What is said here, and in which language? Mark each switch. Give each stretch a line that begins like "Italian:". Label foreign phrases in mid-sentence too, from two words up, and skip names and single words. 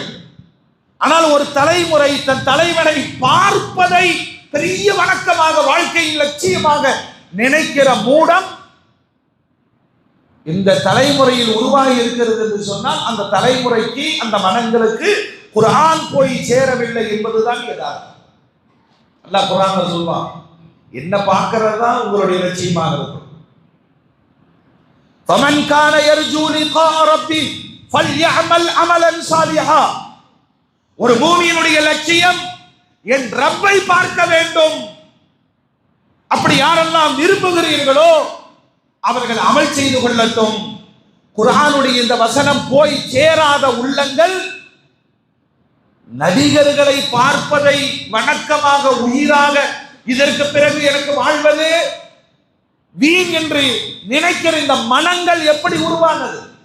Tamil: ஆனால் ஒரு தலைமுறை தன் தலைவனை பார்ப்பதை பெரிய வணக்கமாக, வாழ்க்கையின் லட்சியமாக நினைக்கிற மூடம் இந்த தலைமுறையில் உருவாகி இருக்கிறது என்று சொன்னால், அந்த தலைமுறைக்கு, அந்த மனங்களுக்கு குர்ஆன் போய் சேரவில்லை என்பதுதான் யதார்த்தம். அல்லாஹ் குர்ஆன்ல சொல்வான், என்ன பார்க்கிறது தான் உங்களுடைய லட்சியமாக இருக்கும்.
Arabic: فَمَنْ كَانَ يَرْجُو لِقَاءَ رَبِّهِ فَلْيَعْمَلْ عَمَلًا صَالِحًا.
Tamil: ஒரு மூமியினுடைய லட்சியம் என் ரப்பை பார்க்க வேண்டும். அப்படி யாரெல்லாம் விரும்புகிறீர்களோ அவர்கள் அமல் செய்து கொள்ளட்டும். குர்ஆனுடைய இந்த வசனம் போய் சேராத உள்ளங்கள் நடிகர்களை பார்ப்பதை வணக்கமாக, உயிராக, இதற்கு பிறகு எனக்கு வாழ்வது வீண் என்று நினைக்கிற இந்த மனங்கள் எப்படி உருவானது?